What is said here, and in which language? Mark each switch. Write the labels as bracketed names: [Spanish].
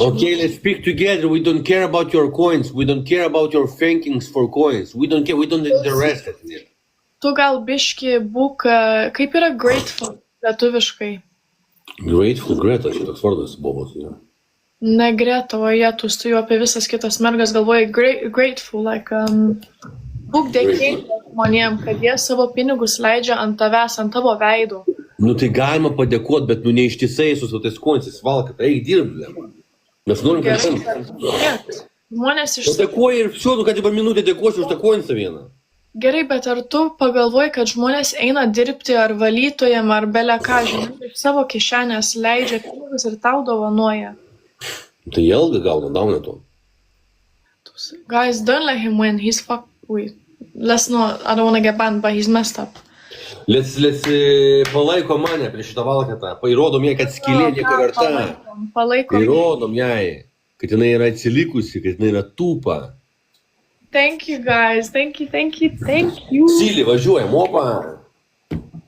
[English] Okay, let's speak together. We don't care about your coins. We don't care about your thinkings for coins. We don't care. We don't interested in it. [Lithuanian] Tu gal biški būk, kaip yra grateful lietuviškai? Grateful, Greta, šitoks vardas bobos. Ja. Ne Greta, o Jėtus, tu jau apie visas kitas mergas galvoji grateful, like, būk dėkingas žmonėm, kad jie savo pinigus leidžia ant tavęs, ant tavo veidų. Nu tai galima padėkoti, bet nu neištisai su tais koinsis valkat, eik dirbti. Mes norim kažkaip. Žmonės iš... Dėkuoju ir все, nu kad dabar minutę dėkuosiu už tą koinsą vieną. Gerai, bet ar tu pagalvoji, kad žmonės eina dirbti ar valytojam, ar bele ką, žinai, iš savo kišenės leidžia pinigus ir tau dovanoja? Tai jie algą gauna to. [English] Guys, don't let him win. He's fucked. Wait. Let's not, I don't want to get banned, but he's messed up. [Lithuanian] Let's palaiko mane prieš šitą valkatą. Įrodom jai, kad skylė nieko verta. Palaikom. Įrodom jai, kad jinai yra atsilikusi, kad jinai yra tūpa. [English] Thank you, guys. Thank you. [Lithuanian] Silį važiuojam, opa.